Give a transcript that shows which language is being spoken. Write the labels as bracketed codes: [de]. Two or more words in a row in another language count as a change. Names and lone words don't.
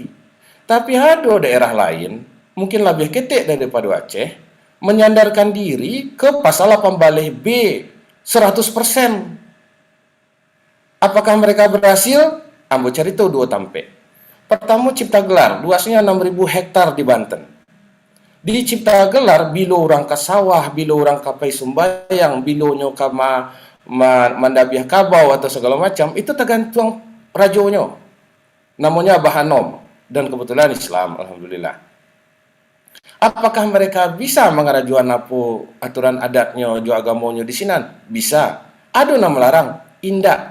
[id] Tapi ada daerah lain mungkin lebih ketek daripada Aceh menyandarkan diri ke pasal 18B 100%. Apakah mereka berhasil? [min] Ambo cari tahu 2 tampe. [id] Pertama Cipta Gelar, luasnya 6.000 hektar di Banten. [min] Di Cipta Gelar bilo orang ke sawah, bilo orang ke pai sumbayang, bilo nyoka mandabiah kabau atau segala macam, itu tergantung rajonya. [id] Namanya Bahanom dan kebetulan Islam, alhamdulillah. Apakah mereka bisa mengarajuan apa aturan adatnya, [min] jo agamonyo [id] di sini? Bisa. Ada yang melarang? Indak.